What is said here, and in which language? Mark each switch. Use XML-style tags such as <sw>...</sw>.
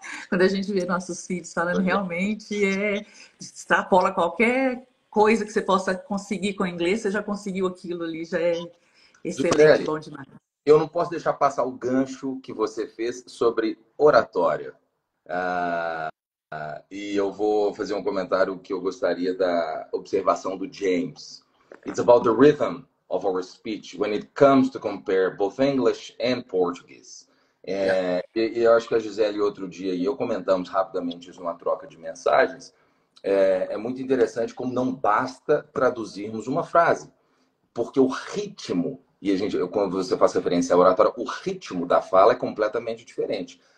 <pt>Quando a gente vê nossos filhos falando, realmente extrapola qualquer coisa que você possa conseguir com o inglês, você já conseguiu aquilo ali, já é excelente, bom demais. Eu não posso deixar passar o gancho que você fez sobre oratória. E eu vou fazer um comentário que eu gostaria da observação do James.</pt> <en>It's about the rhythm of our speech when it comes to compare both English and Portuguese.</en> <pt>E eu acho que a Gisele outro dia e eu comentamos rapidamente isso numa troca de mensagens. É muito interessante como não basta traduzirmos uma frase, porque o ritmo, quando você faz referência à oratória, o ritmo da fala é completamente diferente.</pt>